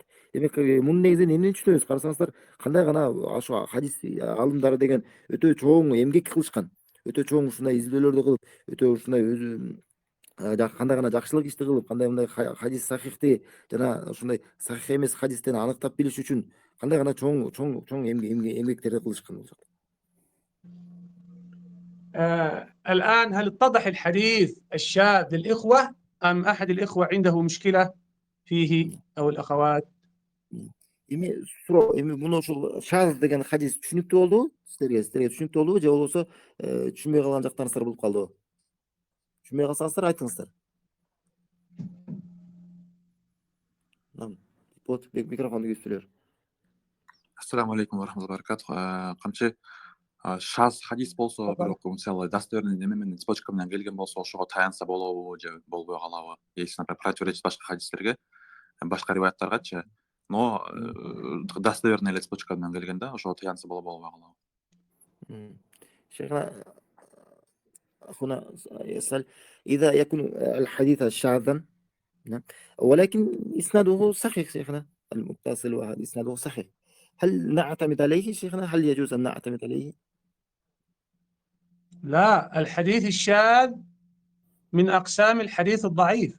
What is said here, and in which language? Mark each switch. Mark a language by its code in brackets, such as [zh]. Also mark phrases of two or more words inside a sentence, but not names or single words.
[ky] Демек мунун негизинен эмнени түшүнөбүз? Карасаңыздар, кандай гана ошо хадис алымдары деген өтө чоң эмгек кылышкан, өтө чоң ушундай изилдөөлөрдү кылып, өтө ушундай өзү кандай гана жакшылык ишти кылып, кандай мындай хадис сахихти жана ушундай сахих эмес хадистен аныктап билиш үчүн кандай гана чоң эмгектерди кылышкан бул жакта. [ar] الآن هل اتضح الحديث الشاذ للإخوة أم أحد الإخوة عنده مشكلة فيه أو الأخوات؟ [ky] Эми муну ушул шаз деген хадис түшүнүктүү болдубу? Силерге түшүнүктүү болдубу? Же болбосо түшүнбөй калган жактарыңыздар болуп калдыбы? Түшүнбөй калсаңыздар айтыңыздар. Вот, микрофонду кесиптелер. [ar] السلام عليكم ورحمة الله وبركاته. [ky] Камчы шаз хадис болсо, бирок мисалы достоверный неме менен цепочка менен келген болсо, ошого таянса болобу же болбой калабы? [ru] Если, например, противоречит [ky] башка хадистерге, башка риваяттаргачы, [ru] но достоверный [ky] эле цепочка менен келген да, ошого таянса болобу болбой калабы? [ar] شيخنا هنا يسأل إذا يكون الحديث شاذا، ولكن إسناده صحيح شيخنا، المتصل وهذا إسناده صحيح، هل نعتمد عليه شيخنا؟ هل يجوز أن نعتمد عليه؟ لا، الحديث الشاذ من أقسام الحديث الضعيف.